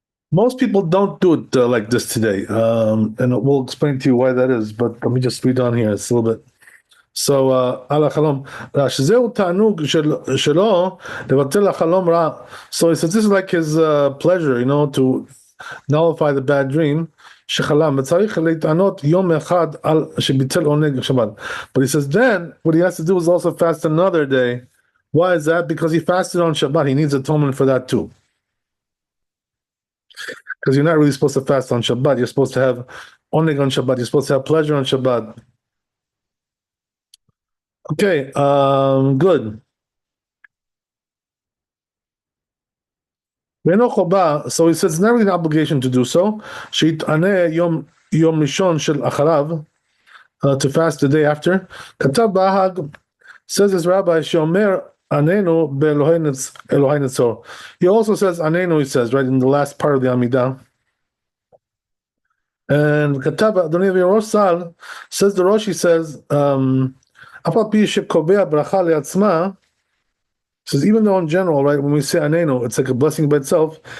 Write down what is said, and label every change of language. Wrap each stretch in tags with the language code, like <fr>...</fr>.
<en>Most people don't do it like this today, and we'll explain to you why that is. But let me just read on here. It's a little bit. So, ala chalom, shezeu ta'anug shelo levatel chalom ra. So he says this is like his pleasure, to nullify the bad dream.</en> <he>שחלם, וצריך להתענות יום אחד על שביטל עונג שבת.</he> <en>But he says then, what he has to do is also fast another day. Why is that? Because he fasted on Shabbat. He needs atonement for that too. Because you're not really supposed to fast on Shabbat. You're supposed to have oneg on Shabbat. You're supposed to have pleasure on Shabbat. Okay, good. So he says it's not really an obligation to do so. שיתענה יום ראשון של אחריו, to fast the day after.</en> <he>כתב בהאג, says this rabbi, שאומר עננו באלוהי נצור.</he> <en>He also says עננו, he says, right, in the last part of the Amidah. And כתב, אדוני ראש סל, says the Rosh, he says, אף על פי שקובע ברכה לעצמה, says even though in general, right, when we say anenu, it's like a blessing by itself.</en>